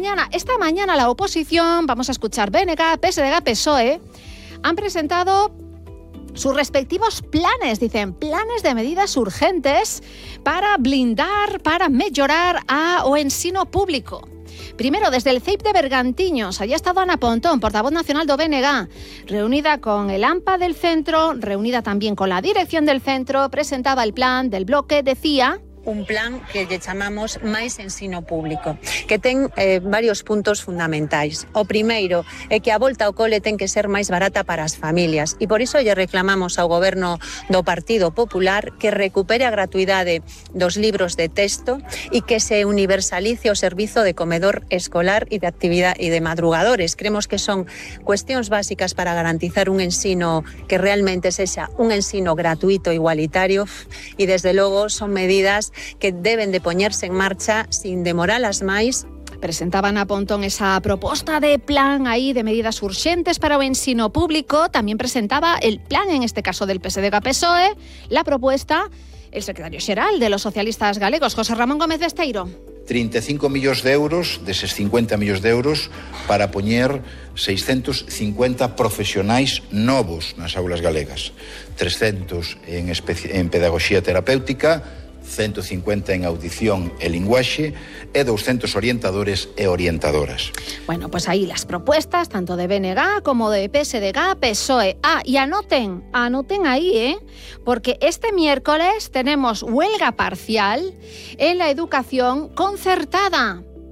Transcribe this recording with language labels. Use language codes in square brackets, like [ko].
[es] Esta mañana la oposición, vamos a escuchar BNG, PSDG, PSOE, han presentado sus respectivos planes, dicen, planes de medidas urgentes para blindar, para mejorar [gl] a o ensino público. [es] Primero, desde el CEIP de Bergantiños, allí ha estado Ana Pontón, portavoz nacional do BNG, reunida con el AMPA del centro, reunida también con la dirección del centro, presentaba el plan del bloque, decía, [gl] un plan que lle chamamos máis ensino público, que ten varios puntos fundamentais. O primeiro é que a volta ao cole ten que ser máis barata para as familias e por iso lle reclamamos ao goberno do Partido Popular que recupere a gratuidade dos libros de texto e que se universalice o servizo de comedor escolar e de actividade e de madrugadores. Creemos que son cuestións básicas para garantizar un ensino que realmente sexa un ensino gratuito, igualitario, e desde logo son medidas que deben de poñerse en marcha sin demoralas máis. Presentaban a Pontón esa proposta de plan ahí de medidas urgentes para o ensino público. [es] También presentaba el plan, en este caso del PSDG-PSOE, la propuesta, el secretario xeral de los socialistas galegos, José Ramón Gómez de Esteiro. [gl] 35 millóns de euros, de esos 50 millóns de euros, para poñer 650 profesionais novos nas aulas galegas. 300 en pedagogía terapéutica, 150 en audición e linguaxe e 200 orientadores e orientadoras. [es] Bueno, pues ahí las propuestas, tanto de BNG como de PSDG, PSOE. Ah, y anoten ahí, porque este miércoles tenemos huelga parcial en la educación concertada.